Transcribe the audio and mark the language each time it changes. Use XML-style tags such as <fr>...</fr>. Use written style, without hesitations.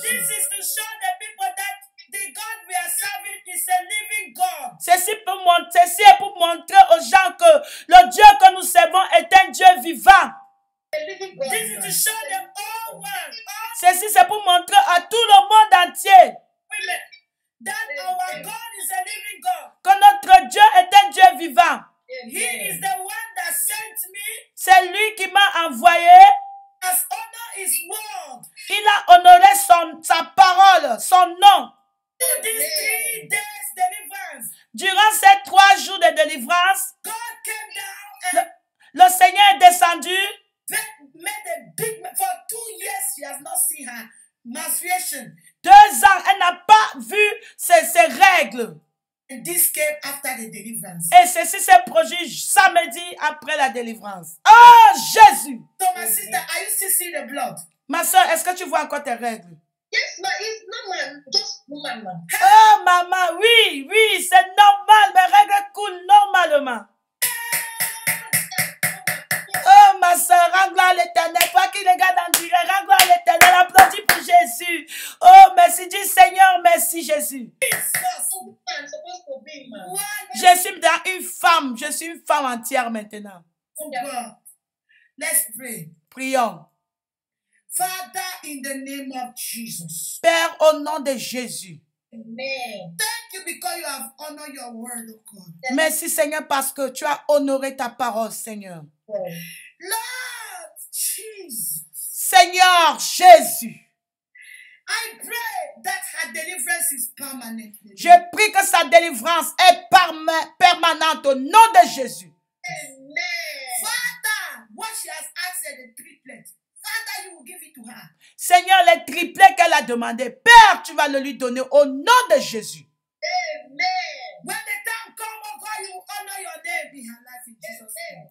<en>This is to show the people that the God we are serving is a living God.</en> <fr>Ceci est pour montrer aux gens que le Dieu que nous servons est un Dieu vivant.</fr> <en>This is to show the whole world,</en> <fr>Ceci, c'est pour montrer à tout le monde entier</fr> <en>women, that our God is a living God.</en> <fr>que notre Dieu est un Dieu vivant.</fr> <en>He is the one that sent me,</en> <fr>C'est lui qui m'a envoyé.</fr> <en>has honored his word.</en> <fr>Il a honoré sa parole, son nom.</fr> <en>To these 3 days deliverance,</en> <fr>Durant ces 3 jours de délivrance,</fr> <en>God came down and</en> <fr>le Seigneur est descendu.</fr> <en>made a big, for 2 years she has not seen her menstruation.</en> <fr>2 ans, elle n'a pas vu ses règles.</fr> <en>And this came after the deliverance.</en> <fr>Et ceci s'est produit samedi après la délivrance. Oh, Jésus!</fr> <en>So my sister, are you still seeing the blood?</en> <fr>Ma soeur, est-ce que tu vois encore tes règles?</fr> <en>Yes, ma, it's normal. Just woman, ma.</en> <fr>Oh, maman, oui, oui, c'est normal. Mes règles coulent normalement. Oh, ma soeur, rends gloire à l'Éternel. Toi qui regardes en direct, rends gloire à l'Éternel. Applaudis pour Jésus. Oh, merci, dis Seigneur, merci Jésus.</fr> <en>I'm supposed to be, ma.</en> <fr>Je suis dans une femme. Je suis une femme entière maintenant.</fr> <en>Oh God. Let's pray.</en> <fr>Prions.</fr> <en>Father, in the name of Jesus.</en> <fr>Père, au nom de Jésus. Amen.</fr> <en>Thank you because you have honored your word, oh God.</en> <fr>Merci Seigneur parce que tu as honoré ta parole, Seigneur.</fr> <en>Lord Jesus.</en> <fr>Seigneur Jésus,</fr> <en>I pray that her deliverance is permanent.</en> <fr>je prie que sa délivrance est permanente au nom de Jésus. Amen.</fr> <en>Father, what she has asked her, the triplet, Father, you will give it to her.</en> <fr>Seigneur, les triplets qu'elle a demandé, Père, tu vas le lui donner au nom de Jésus. Amen.</fr> <en>When the time comes, oh God, you will honor your name in her life in Jesus' name.</en>